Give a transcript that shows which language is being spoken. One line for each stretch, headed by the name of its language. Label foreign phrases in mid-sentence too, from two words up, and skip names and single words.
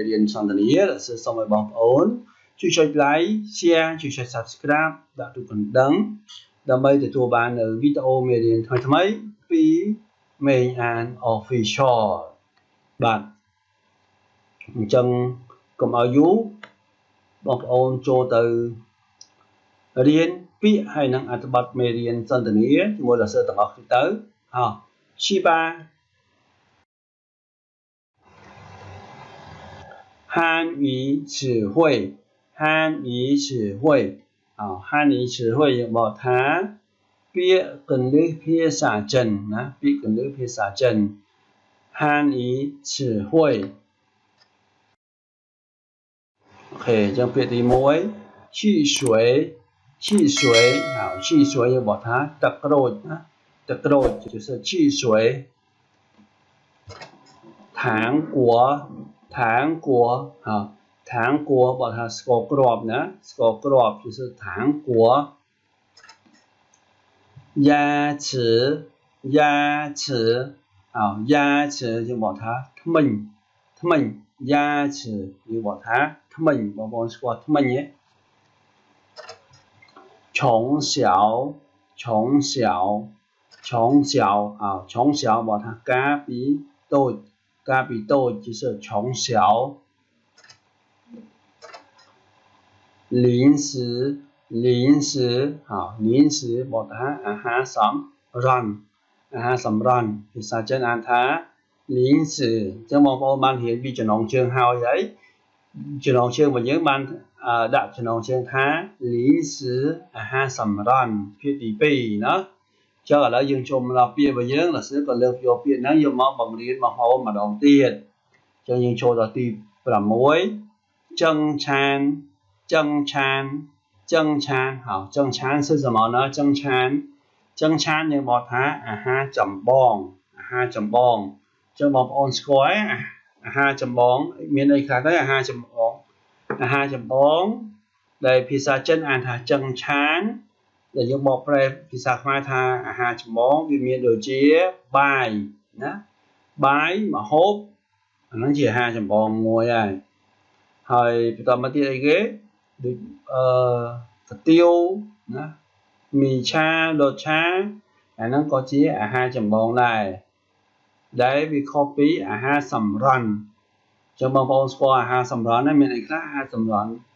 Khmer: រៀនសន្ទនាលោកសឿសូមឲ្យបងប្អូនជួយចុច like share ជួយចុច subscribe ដាក់រូបកណ្ដឹងដើម្បីទទួលបាននៅវីដេអូមេរៀនថ្មីៗពីមេអាន Official បាទអញ្ចឹងកុំឲ្យយូរបងប្អូនចូលទៅរៀនពាក្យហើយនឹងអត្ថបទមេរៀនសន្ទនាជាមួយលោកសឿទាំងអស់គ្នាទៅ
Chinese: 去吧汉语词汇汉语词汇汉语词汇
Khmer: យើងបកថាពាក្យកន្លឹះភាសាចិនណាពាក្យកន្លឹះភាសាចិន
Chinese: 汉语词汇
Khmer: OK ចឹងពាក្យទី1
Chinese: 汽水汽水
Khmer: យើងបកថាទឹកក្រូចណាទឹកក្រូច
Chinese: 就是汽水糖果
Khmer: បកថាស្ករគ្រាប់ណាស្ករគ្រាប់
Chinese: 就是糖果牙齿
Khmer: យើងបកថាធ្មេញ牙齿យើងបកថាធ្មេញបងប្អូនស្គាល់ធ្មេញទេ从小បកថាការពីតូច
Chinese: 就是从小
Khmer: 零食បកថាអាហារសម្រន់ភាសាចិនអានថា零食អញ្ចឹង បងប្អូនបានរៀនពីចំណងជើងហើយហើយចំណងជើងរបស់យើងបានដាក់ចំណងជើងថា零食អាហារសម្រន់ភាគទី2ណាចឹងឥឡូវយើងចូលមកដល់ពាក្យរបស់យើងលោកសឿក៏លើកយកពាក្យហ្នឹងយកមកបង្រៀនបងប្អូនម្ដងទៀតចឹងយើងចូលដល់ទី6ចឹងឆាន
Chinese: 正餐是什么呢
Khmer: ចឹងឆានយើងបកថាអាហារចម្បងចឹងបងប្អូនស្គាល់អាហារចម្បងមានអីខ្លះទៅអាហារចម្បងដែលភាសា ចិនអានថាចឹងឆានដែលយើងបកប្រែភាសាខ្មែរថាអាហារចម្បងវាមានដូចជាបាយណាបាយម្ហូបអាហ្នឹងជាអាហារចម្បងមួយហើយបន្តមកទៀតអីគេដូចកាទៀវណាមីឆាលតឆាអាហ្នឹងក៏ជាអាហារចម្បងដែរដែលវាខុសពីអាហារសម្រន់ចឹងបងប្អូនស្គាល់អាហារសម្រន់ហ្នឹងមានអីខ្លះអាហារសម្រន់